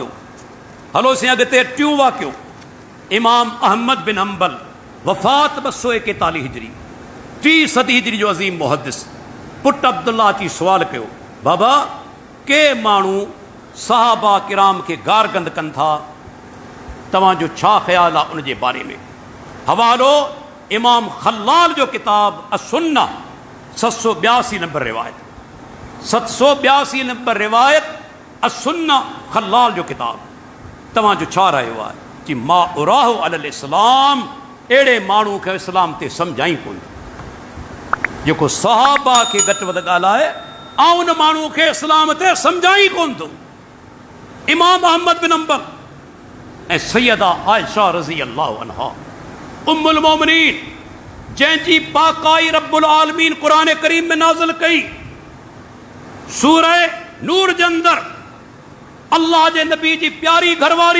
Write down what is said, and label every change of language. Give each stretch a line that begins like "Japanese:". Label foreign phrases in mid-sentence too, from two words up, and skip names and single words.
Sindhi: हलो से अॻिते टियों वाक़ियो। इमाम अहमद बिन हंबल वफ़ात 241 हिजरी 3 सदी हिजरी जो अज़ीम मुहद्दिस पुट अब्दुल्ला अची सुवाल कयो, बाबा के माण्हू सहाबा किराम खे गारगंद कनि था, तव्हांजो छा ख़्याल आहे उन जे बारे में? हवालो इमाम खल्लाल जो किताब असुन्ना 782 नंबर रिवायत, 782 नंबर रिवायत असुन्ना खल्लाल जो किताब। तव्हांजो छा रहियो आहे? कि
Arabic: ما أراه على الإسلام,
Sindhi: अहिड़े माण्हू खे इस्लाम ते सम्झाई कोन जेको सहाबा खे घटि वधि ॻाल्हाए ऐं उन माण्हू खे इस्लाम ते सम्झाई कोन थो। इमाम अहमद बिन हंबल ऐं सैयदा आयशा
Arabic: رضي الله عنها أم المؤمنين,
Sindhi: जंहिंजी पाकाई
Arabic: رب العالمين
Sindhi: क़ुरान करीम में नाज़िल कई, सूरह नूर जे अंदर अल्लाह जे नबी जी प्यारी घरवारी।